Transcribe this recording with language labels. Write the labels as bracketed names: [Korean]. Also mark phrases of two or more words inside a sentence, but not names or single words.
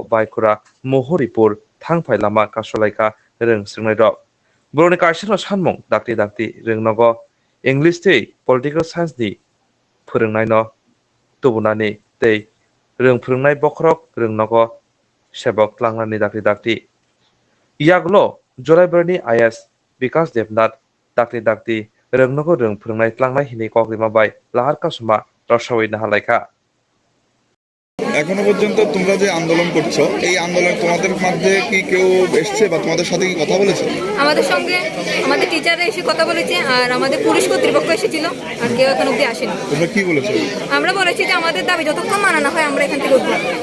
[Kok Borok] बाइखरा महरिपुर थांफाय लामा कासलायका रोंस्रोंनाय र बरनि कासिनो सानमं दाक्ति दाक्ति रोंनागो इंलिश ते [English] political science [Kok Borok] नि फोरोंनाय न तुबुनानि तै रोंफ्रोंनाय बखरक रोंनागो सेबक लांनानि दाक्ति दाक्ति यागलो जरायबरनि आईएस विकास देबनाथ दाक्ति दाक्ति रोंनागो रोंफ्रोंनाय क्लांनाय हिनि कग्रिमा बाय लाहार कासुमा रसावै नाहालायका [Bangla] এখনো পর্যন্ত তোমরা যে আন্দোলন করছো এই আন্দোলন তোমাদের মধ্যে কি কেউ এসছে বা তোমাদের সাথে কি কথা বলেছে? আমাদের সঙ্গে আমাদের টিচাররা এসে কথা বলেছে আর আমাদের পুলিশ কর্তৃপক্ষ এসেছিল আর কেউ এখন অব্দি আসেনি। তোমরা কি বলেছো? আমরা বলেছি যে আমাদের দাবি যতক্ষণ মানা না হয় আমরা এখান থেকে উঠবো।